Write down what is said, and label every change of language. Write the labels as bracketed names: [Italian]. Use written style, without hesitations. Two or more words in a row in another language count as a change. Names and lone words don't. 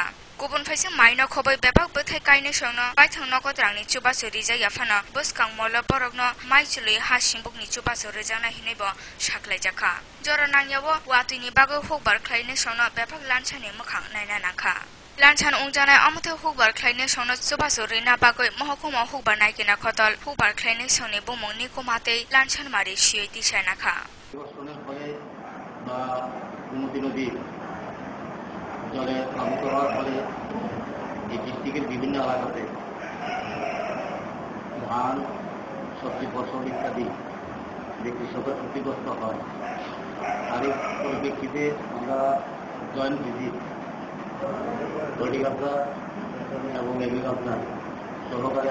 [Kok Borok] Kubun faising maino khobai bebak bothai kainai songno baithang nokot rangni chobachuri jaya phana boskang mola borokno maichului hasimbukni chobachuri jana hinaibo saklai jaka jora nangyawo watini bago hokbar khlainai songno bebak lanchani mokhang naina nakha Lanchan ungjana amuthe hokbar khlainai songno chobachuri na bagoi mohokuma hokbar naikina khotol hokbar khlainai songni bomongni kumatei lanchan mari sioi tisai nakha [Bangla] জলে প্লাবিত হওয়ার ফলে এই ডিস্ট্রিক্টের বিভিন্ন এলাকাতে ধান সবজি ফসল ইত্যাদি যে কৃষকের ক্ষতিগ্রস্ত হয় তার পরিপ্রেক্ষিতে আমরা [English] joint visit [Bangla] হর্টিকালচার এবং এগ্রিকালচার সহকারে